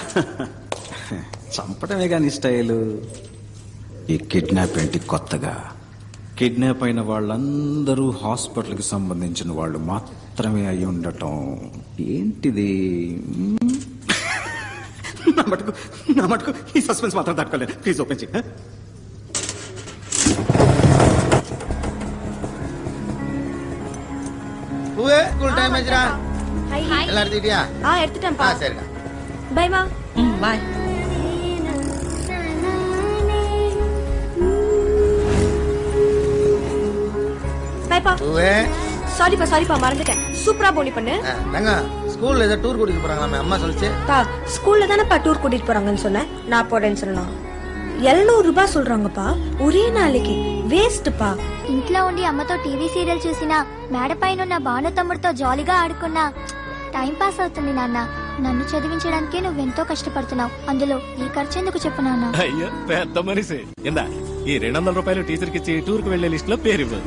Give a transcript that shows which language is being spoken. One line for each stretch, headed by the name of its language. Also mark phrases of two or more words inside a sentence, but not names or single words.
Telugu: చంపడమే కానీ స్టైలు. ఈ కిడ్నాప్ ఏంటి కొత్తగా? కిడ్నాప్ అయిన వాళ్ళందరూ హాస్పిటల్కి సంబంధించిన వాళ్ళు మాత్రమే అయి ఉండటం ఏంటిది? నా మటుకు ఈ సస్పెన్స్ మాత్రం తట్టుకోలేదు.
English: please open
Telugu: చేయి.
English: school time
Tamil: ஆச்சுடா. எல்லாம் எடுத்துக்கிட்டியா? எடுத்துட்டேன்ப்பா. சரிடா. பைமா. பாய். பைப்பா. சாரிப்பா மறந்துட்டேன். சூப்பரா போனி பண்ணு. தங்க ஸ்கூல்ல ஏதோ டூர் கூட்டிட்டு போறாங்களாமே, அம்மா சொல்லுச்சு. பா ஸ்கூல்ல தானப்பா டூர் கூட்டிட்டு போறாங்கன்னு சொன்னேன். நான் போறேன்னு சொன்னா 700 ரூபாய் சொல்றாங்கப்பா ஒரே நாளைக்கு.
Telugu: వేస్ట్పా. ఇంట్లో ఉండి అమ్మతో
English: TV serial
Telugu: చూసినా, మేడ పైన ఉన్న భాను తమ్ముడితో జాలీగా ఆడుకున్నా
English: time pass
Telugu: అవుతుంది నాన్న. నన్ను చదివించడానికే నువ్వెంతో కష్టపడుతున్నావు. అందులో ఈ ఖర్చు ఎందుకు చెప్పు నాన్న? అయ్యో పెద్ద మనిషి. ఇందా ఈ 200 రూపాయలు టీచర్ కి ఇచ్చి టూర్ కు వెళ్లే లిస్ట్ లో పేరు ఇవ్వు.